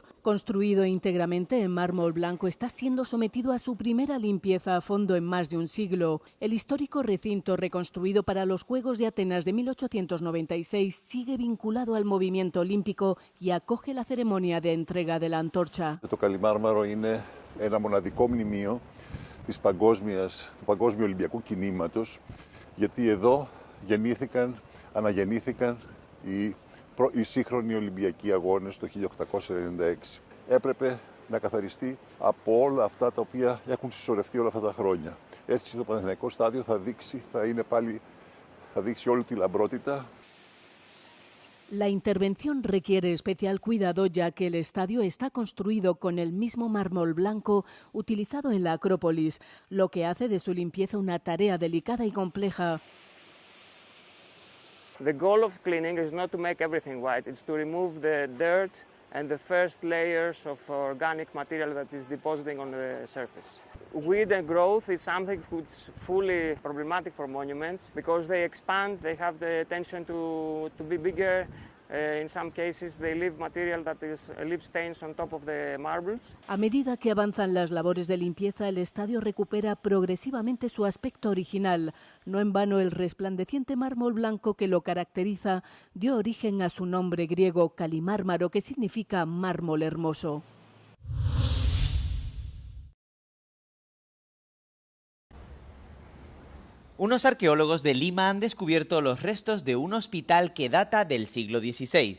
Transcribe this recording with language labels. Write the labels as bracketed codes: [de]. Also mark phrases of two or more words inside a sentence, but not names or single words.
[es] Construido íntegramente en mármol blanco, está siendo sometido a su primera limpieza a fondo en más de un siglo. El histórico recinto, reconstruido para los Juegos de Atenas de 1896, sigue vinculado al movimiento olímpico y acoge la ceremonia de entrega de la antorcha. [el] Το Καλιμάρμαρο είναι ένα μοναδικό μνημείο του παγκόσμιου Ολυμπιακού κινήματος, γιατί εδώ αναγεννήθηκαν οι σύγχρονοι Ολυμπιακοί αγώνες το 1896. Έπρεπε να καθαριστεί από όλα αυτά τα οποία έχουν συσσωρευτεί όλα αυτά τα χρόνια. Έτσι το Παναθηναϊκό στάδιο θα δείξει όλη τη λαμπρότητα. [es] La intervención requiere especial cuidado, ya que el estadio está construido con el mismo mármol blanco utilizado en la Acrópolis, lo que hace de su limpieza una tarea delicada y compleja. [en] The goal of cleaning is not to make everything white, it's to remove the dirt and the first layers of organic material that is depositing on the surface. Weed and growth is something which is fully problematic for monuments because they expand, they have the tension to be bigger. In some cases they leave material that leave stains on top of the marbles. [es] A medida que avanzan las labores de limpieza, el estadio recupera progresivamente su aspecto original. No en vano, el resplandeciente mármol blanco que lo caracteriza dio origen a su nombre griego Kalimármaro, que significa mármol hermoso. Unos arqueólogos de Lima han descubierto los restos de un hospital que data del siglo XVI.